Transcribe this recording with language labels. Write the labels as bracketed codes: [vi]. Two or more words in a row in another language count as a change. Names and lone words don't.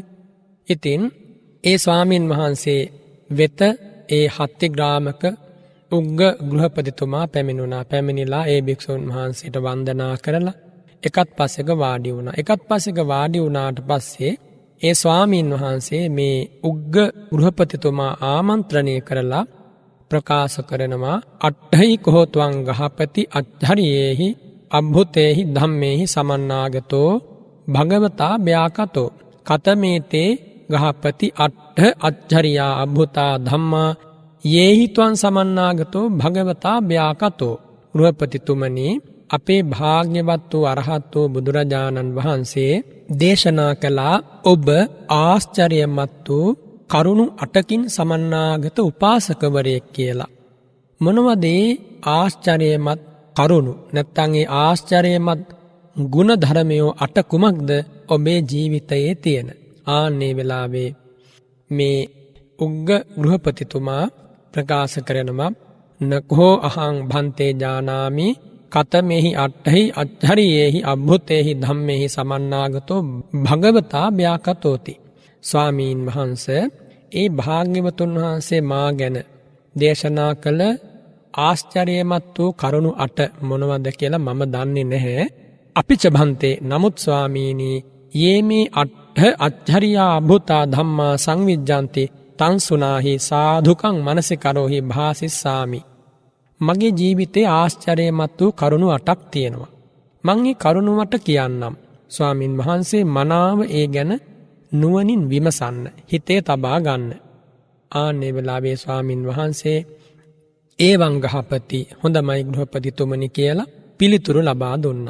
[si] ඉතින් ඒ ස්වාමින් වහන්සේ වෙත ඒ හත්ති ග්‍රාමක උග්ග ගෘහපතිතුමා පැමිණුණා. පැමිණිලා ඒ භික්ෂුන් වහන්සේට වන්දනා කරලා එකත් පස්සෙක වාඩි වුණා. එකත් පස්සෙක වාඩි වුණාට පස්සේ ඒ ස්වාමීන් වහන්සේ මේ උග්ග ගෘහපතිතුමා ආමන්ත්‍රණය කරලා ප්‍රකාශ කරනවා [pi] අට්ඨයි කෝත්වං ගහපති අච්චරියේහි අබ්භුතේහි ධම්මේහි සමන්නාගතෝ භගවතා ව්‍යාකතෝ කතමේතේ ගහපති අට්ඨ අච්චරියා අබ්භුතා ධම්මා යේහි ත්වං සමන්නාගතෝ භගවතා ව්‍යාකතෝ. [si] ගෘහපතිතුමනි, අපේ භාග්‍යවත් වූ අරහත් වූ බුදුරජාණන් වහන්සේ දේශනා කළා ඔබ ආශ්චර්යමත් වූ කරුණු 8කින් සමන්නාගත උපාසකවරයෙක් කියලා. මොනවද ආශ්චර්යමත් කරුණු? නැත්නම් ඒ ආශ්චර්යමත් ගුණ ධර්මයෝ 8 කුමක්ද ඔබේ ජීවිතයේ තියෙන? ආන්නේ වෙලාවේ මේ උග්ග ගෘහපතිතුමා ප්‍රකාශ කරනවා [pi] නකෝ අහං භන්තේ ජානාමි කතමෙහි අට්ඨහි අච්චරියේහි අබ්භුතේහි ධම්මේහි සමන්නාගතෝ භගවතා ව්‍යාකතෝති. [si] ස්වාමීන් වහන්සේ, ඒ භාග්‍යවතුන් වහන්සේ මා ගැන දේශනා කළ ආශ්චර්යමත් වූ කරුණු 8 මොනවද කියලා මම දන්නේ නැහැ. [pi] අපිච භන්තේ, [si] නමුත් ස්වාමීනි, [pi] යේමේ අට්ඨ අච්චරියා අබ්භුතා ධම්මා සංවිජ්ජන්ති තං සුනාහි සාධුකං මනසිකරෝහි භාසිස්සාමි. [si] මගේ ජීවිතේ ආශ්චර්යමත් වූ කරුණු 8ක් තියෙනවා. මං මේ කරුණු 8 කියන්නම්. ස්වාමින් වහන්සේ මනාව ඒ ගැන නුවණින් විමසන්න, හිතේ තබා ගන්න. ආන්නේ වෙලාවේ ස්වාමින් වහන්සේ [pi] ඒවං ගහපති, [si] හොඳමයි ගෘහපතිතුමනි කියලා පිළිතුරු ලබා දුන්නා.